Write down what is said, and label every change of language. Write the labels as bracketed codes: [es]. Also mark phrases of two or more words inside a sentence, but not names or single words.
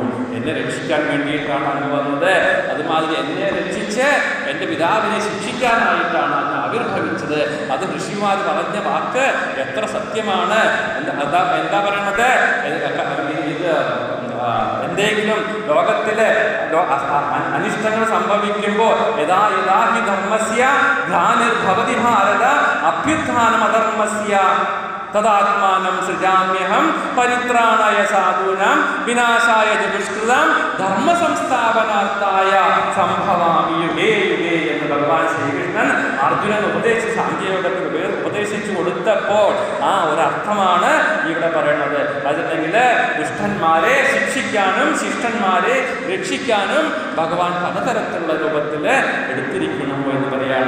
[ml] എന്നെ രക്ഷിക്കാൻ വേണ്ടിയിട്ടാണ് അങ്ങ് വന്നത്. അതുമാതിരി എന്നെ രക്ഷിച്ച് എൻ്റെ പിതാവിനെ ശിക്ഷിക്കാനായിട്ടാണ് അങ്ങ് ആവിർഭവിച്ചത്. അത് ഋഷിമാർ പറഞ്ഞ വാക്ക് എത്ര സത്യമാണ്. എന്താ പറയണത്? ഇത് എന്തെങ്കിലും ലോകത്തിലെ അനിഷ്ടങ്ങൾ സംഭവിക്കുമ്പോൾ [sa] യഥാ യഥാ ഹി ധർമ്മസ്യ ഗ്ലാനിർഭവതി ഭാരത അഭ്യുത്ഥാനം അധർമ്മസ്യ തദാത്മാനം സൃജാമ്യഹം പരിത്രാണായ സാധൂനാം വിനാശായ ദുഷ്കൃതാം ധർമ്മ സംസ്ഥാപനാർത്ഥായ സംഭവാമി യുഗേ യുഗേ [ml] എന്ന് ഭഗവാൻ ശ്രീകൃഷ്ണൻ അർജുനൻ ഉപദേശിച്ച് സാങ്കേയോഗത്തിൽ ഉപദേശിച്ചു കൊടുത്തപ്പോൾ ആ ഒരർത്ഥമാണ് ഇവിടെ പറയുന്നത്. അതല്ലെങ്കിൽ ദുഷ്ടന്മാരെ ശിക്ഷിക്കാനും ശിഷ്ടന്മാരെ രക്ഷിക്കാനും ഭഗവാൻ പലതരത്തിലുള്ള രൂപത്തിൽ എടുത്തിരിക്കുന്നു എന്ന് പറയാണ്.